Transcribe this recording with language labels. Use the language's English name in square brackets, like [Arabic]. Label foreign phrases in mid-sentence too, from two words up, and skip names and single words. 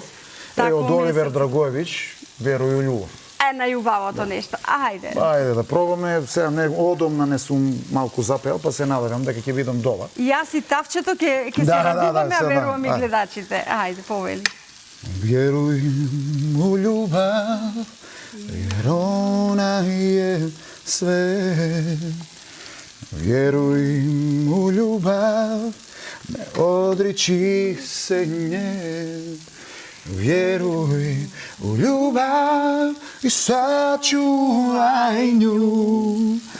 [Macedonian] Од Оливер Драгоевич, веруј у љубов. Најубавото нешто. Ајде. Ајде да пробаме. Сега одомна не сум малку запел, па се надевам дека ќе видам дома. Јас и тавчето ќе се радуваме, а верувам и гледачите. Ајде, повели. [Croatian] Веруј у љубов, jer ona je sve. Vjeruj u ljubav, ne odriči se nje. Vjeruj u ljubav i sačuvaj nju.